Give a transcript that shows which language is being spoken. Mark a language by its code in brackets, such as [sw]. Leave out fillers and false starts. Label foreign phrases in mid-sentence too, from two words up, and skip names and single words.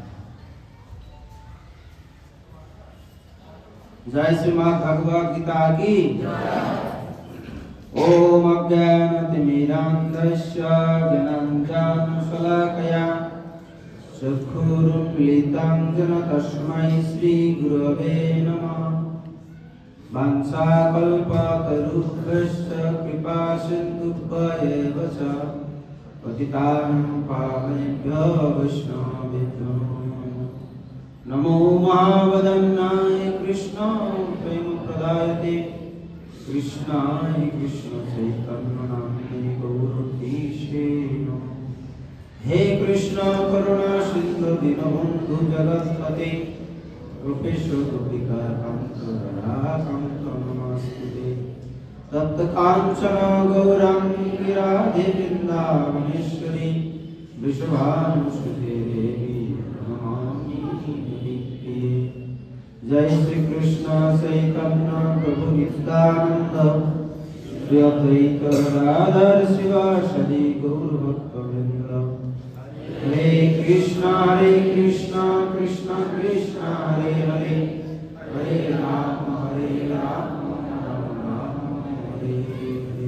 [bn] জয় শ্রীমদ্ ভগবত গীতা কি জয়। [sa] ওম অজ্ঞানতিমিরান্ধস্য জ্ঞানাঞ্জনশলাকয়া চক্ষুরুন্মিলিतं येन তস্मै শ্রীগুরবে নমঃ। বাঞ্ছাকল্পতরুভ্যশ্চ কৃপাসিন্ধুভ্যেব চ পতিতানাং পাবনেভ্যো বৈষ্ণবেভ্যো নমো মহাবদন্নায় কৃষ্ণ প্রেমপ্রদায়তে কৃষ্ণায় কৃষ্ণ চৈতন্য নামে গৌরীশে নমঃ। হে কৃষ্ণ করুণা সিন্ধু দীনবন্ধু জগৎপতে গোপেশ গোপিকা কান্ত রাধাকান্ত নমস্তুতে। তপ্ত কাঞ্চন গৌরাঙ্গী রাধে বৃন্দাবনেশ্বরী বৃষভানুসুতে দেবী নমামি হরিপ্রিয়ে। जय श्री कृष्ण चैतन्य प्रभु नित्यानंद श्री अद्वैत गदाधर शिवासादि गौर भक्तवृंद कृष्ण कृष्ण कृष्ण हरे हरे हरे राम राम राम हरे हरे।